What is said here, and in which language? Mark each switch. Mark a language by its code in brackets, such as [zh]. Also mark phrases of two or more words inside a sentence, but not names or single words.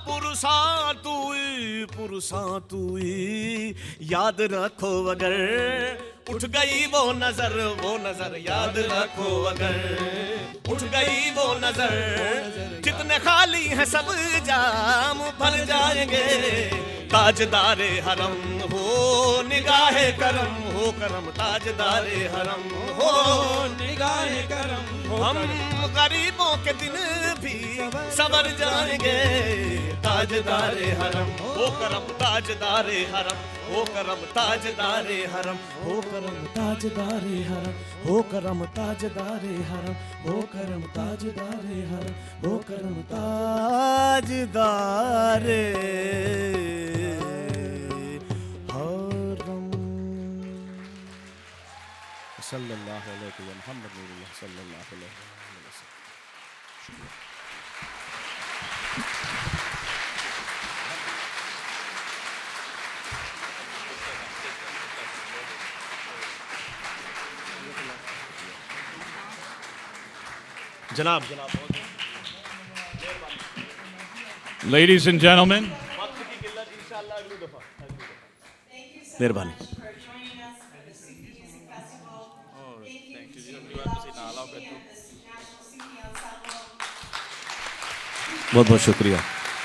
[hi] पुरसा तुई, याद रखो अगर, उठ गई वो नजर याद रखो अगर, उठ गई वो नजर, जितने खाली हैं सब जाम भर जाएंगे, ताजदारे हरम हो निगाहे करम, हो करम ताजदारे हरम हो निगाहे करम, हम गरीबों के दिन भी सवर जाएंगे, ताजदारे हरम हो करम ताजदारे हरम, हो करम ताजदारे हरम, हो करम ताजदारे हरम, हो करम ताजदारे हरम, हो करम ताजदारे हरम, हो करम ताजदारे हरम। [ar] صلى الله عليه محمد صلى الله عليه وسلم. [hi] जनाब [en] Ladies and gentlemen, [hi] मेहरबानी। बहुत बहुत शुक्रिया।